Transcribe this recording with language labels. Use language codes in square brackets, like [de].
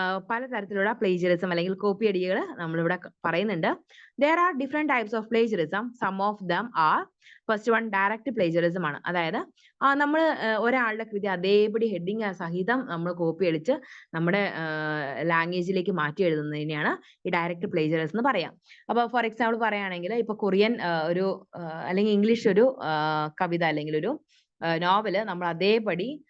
[ml] പലതരത്തിലുള്ള പ്ലേജറിസം അല്ലെങ്കിൽ കോപ്പി അടികൾ നമ്മളിവിടെ പറയുന്നുണ്ട്. [en] there are different types of plagiarism. Some of them are, first one, direct plagiarism [ml] ആണ്. അതായത് നമ്മൾ ഒരാളുടെ കൃതി അതേപടി ഹെഡിങ് സഹിതം നമ്മൾ കോപ്പി അടിച്ച് നമ്മുടെ ലാംഗ്വേജിലേക്ക് മാറ്റി എഴുതുന്നതിനെയാണ് ഈ ഡയറക്റ്റ് പ്ലേജറിസം എന്ന് പറയാം. അപ്പൊ ഫോർ എക്സാമ്പിൾ പറയുകയാണെങ്കിൽ ഇപ്പൊ കൊറിയൻ ഒരു അല്ലെങ്കിൽ ഇംഗ്ലീഷ് ഒരു കവിത അല്ലെങ്കിൽ ഒരു നോവല് നമ്മൾ അതേപടി